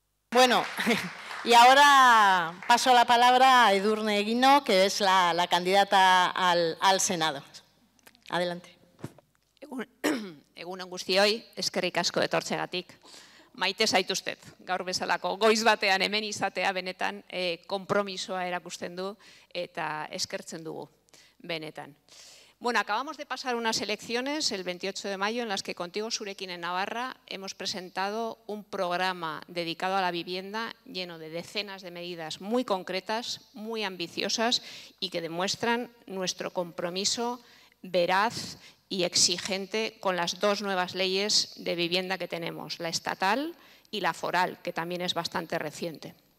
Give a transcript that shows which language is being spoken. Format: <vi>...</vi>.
<es>Bueno, y ahora paso la palabra a Edurne Eguino, que es la candidata al Senado. Adelante.</es> <eu>Egun on guztioi, eskerrik asko etortzegatik. Maite zaituztet, gaur bezalako goiz batean hemen izatea benetan konpromisoa erakusten du eta eskertzen dugu benetan.</eu> <es>Bueno, acabamos de pasar unas elecciones el 28 de mayo en las que contigo, Zurekin, en Navarra, hemos presentado un programa dedicado a la vivienda lleno de decenas de medidas muy concretas, muy ambiciosas y que demuestran nuestro compromiso veraz y exigente con las dos nuevas leyes de vivienda que tenemos, la estatal y la foral, que también es bastante reciente.</es>